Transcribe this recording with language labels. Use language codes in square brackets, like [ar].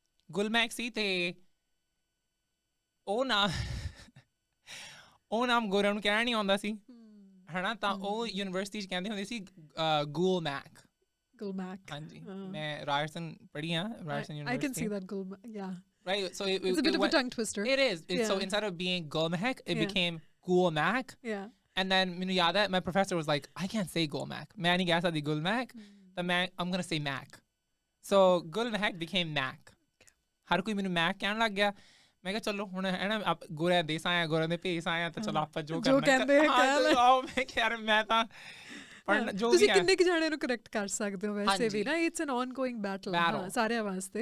[pa] ਗੁਲ ਮਹਿਕ ਸੀ, ਅਤੇ ਉਹ ਨਾਮ ਗੋਰਿਆਂ ਨੂੰ ਕਹਿਣਾ ਨਹੀਂ ਆਉਂਦਾ ਸੀ, ਹੈ ਨਾ। ਤਾਂ ਉਹ ਯੂਨੀਵਰਸਿਟੀ 'ਚ ਕਹਿੰਦੇ ਹੁੰਦੇ ਸੀ ਗੂਲ ਮੈਕ। ਗੁਲ ਮੈਕ, ਹਾਂਜੀ। ਮੈਂ ਰਾਇਰਸਨ ਪੜ੍ਹੀ ਹਾਂ, Ryerson university. [en] I can see that yeah. Right, so it's a bit of a tongue twister. It is. So instead of being Gul Mehek, it became Gul Mak. Yeah. And then [pa] ਮੈਨੂੰ ਯਾਦ ਹੈ, [en] my professor was like, I can't say Gul Mak. [pa] ਮੈਂ ਨਹੀਂ ਕਹਿ ਸਕਦੀ Gul Mak, ਤਾਂ [en] I'm going to say Mac. So Gul Mehek became Mac. [pa] ਹਰ ਕੋਈ ਮੈਨੂੰ Mac ਕਹਿਣ ਲੱਗ ਗਿਆ। ਮੈਂ ਕਿਹਾ ਚਲੋ ਹੁਣ ਹੈ ਨਾ, ਗੋਰਿਆਂ ਦੇਸ ਆਇਆ, ਗੋਰਿਆਂ ਦੇ ਭੇਸ ਆਇਆ, ਤਾਂ ਚਲੋ ਆਪਾਂ ਜੋ ਕਹਿੰਦੇ ਮੈਂ ਕਿਹਾ ਮੈਂ ਤਾਂ ਤੁਸੀਂ ਕਿੰਨੇ ਕੁ ਜਾਣੇ ਨੂੰ ਕਰੈਕਟ ਕਰ ਸਕਦੇ ਹੋ ਵੈਸੇ ਵੀ ਨਾ, [en] it's an ongoing battle [pa] ਸਾਰਿਆਂ ਵਾਸਤੇ।